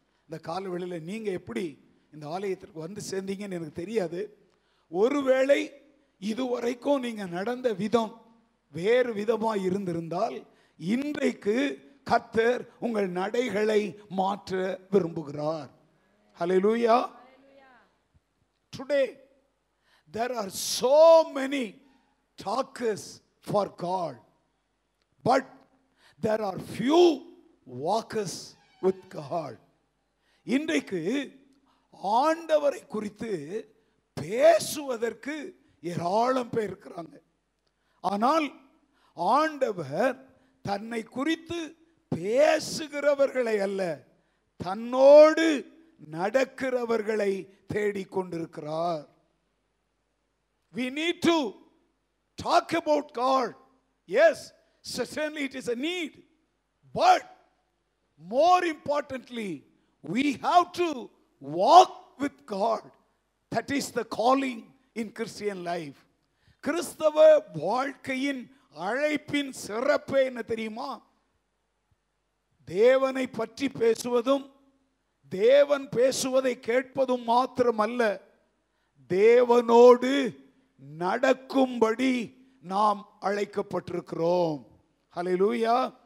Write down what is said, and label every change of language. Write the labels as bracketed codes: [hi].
[ta] இந்த காலவெளியில் நீங்க எப்படி இந்த ஆலயத்திற்கு வந்து சேர்ந்தீங்கன்னு எனக்கு தெரியாது. ஒருவேளை இதுவரைக்கும் நீங்க நடந்த விதம் வேறு விதமாய் இருந்திருந்தால் இன்றைக்கு கர்த்தர் உங்கள் நடைகளை மாற்ற விரும்புகிறார். ஹல்லேலூயா. [en] Today there are so many talkers for God, but there are few walkers with God. [ta] இன்றைக்கு ஆண்டவரை குறித்து பேசுவதற்கு ஏராளம் பேர் இருக்கிறாங்க. ஆனால் ஆண்டவர் தன்னை குறித்து பேசுகிறவர்களை அல்ல, தன்னோடு நடக்கிறவர்களை தேடிக்கொண்டிருக்கிறார். [en] We need to talk about God. Yes, certainly it is a need. But more importantly, we have to walk with God. That is the calling in Christian life. [ta] கிறிஸ்தவ வாழ்க்கையின் அழைப்பின் சிறப்பு என்ன தெரியுமா? தேவனை பற்றி பேசுவதும் தேவன் பேசுவதை கேட்பதும் மாத்திரமல்ல, தேவனோடு நடக்கும்படி நாம் அழைக்கப்பட்டிருக்கிறோம். ஹல்லேலூயா.